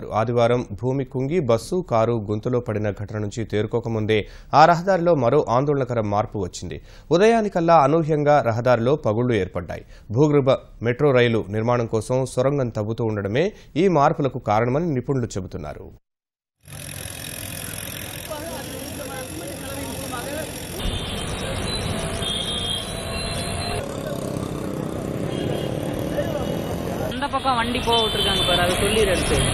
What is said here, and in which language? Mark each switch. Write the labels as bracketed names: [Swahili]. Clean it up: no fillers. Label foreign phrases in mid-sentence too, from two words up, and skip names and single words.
[Telugu] ఆదివారం భూమి కుంగి బస్సు, కారు గుంతలో పడిన ఘటన నుంచి తేరుకోకముందే ఆ రహదారిలో మరో ఆందోళనకర మార్పు వచ్చింది. ఉదయానికల్లా అనూహ్యంగా రహదారిలో పగుళ్లు ఏర్పడ్డాయి. భూగర్భ మెట్రో రైలు నిర్మాణం కోసం సొరంగం తవ్వుతూ ఉండడమే ఈ మార్పులకు కారణమని నిపుణులు చెబుతున్నారు. [Tamil] அந்த பக்கம் வண்டி போக விட்டுருக்காங்க பாரு, அதை சொல்லிடுறது.